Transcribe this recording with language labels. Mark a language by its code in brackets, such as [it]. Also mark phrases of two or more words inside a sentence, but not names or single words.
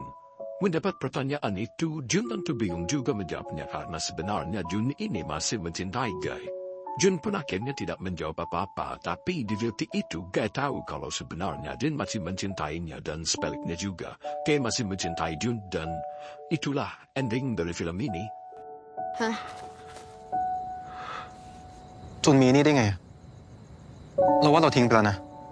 [id] Mendapat pertanyaan itu, Jun tentu bingung juga menjawabnya karena sebenarnya Jun ini masih mencintai Guy. Jun pun akhirnya tidak menjawab apa-apa, tapi di detik itu Guy tahu kalau sebenarnya Jun masih mencintainya dan sebaliknya juga. Guy masih mencintai Jun dan itulah ending dari film ini. Hah? [th] จุนมีนี่ได้ไงเราว่าเราทิ้งไปแล้วนะ